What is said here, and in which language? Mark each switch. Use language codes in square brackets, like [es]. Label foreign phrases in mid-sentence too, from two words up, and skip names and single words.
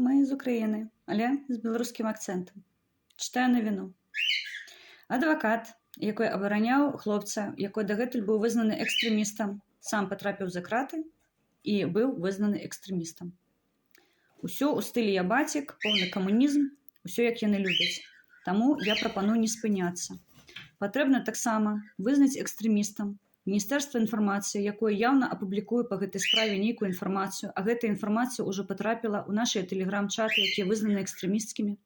[uk] Ми з України, але з білоруським акцентом. Читаю новину. Адвокат, який обороняв хлопця, який дагэтуль був визнаний екстремістом, сам потрапив за крати і був визнаний екстремістом. Усё у стилі «я батік», повний комунізм, [be] усё як яны любяць. Таму я прапаную не спыняцца. Патрэбна таксама вызнаць экстрэмістам Міністэрства інфармацыі, якое яўна апублікуе па гэтай справе нейкую інфармацыю, а гэтая інфармацыя ўжо потрапіла ў нашыя тэлеграм-чаты, якія вызнаны экстрэмісцкімі.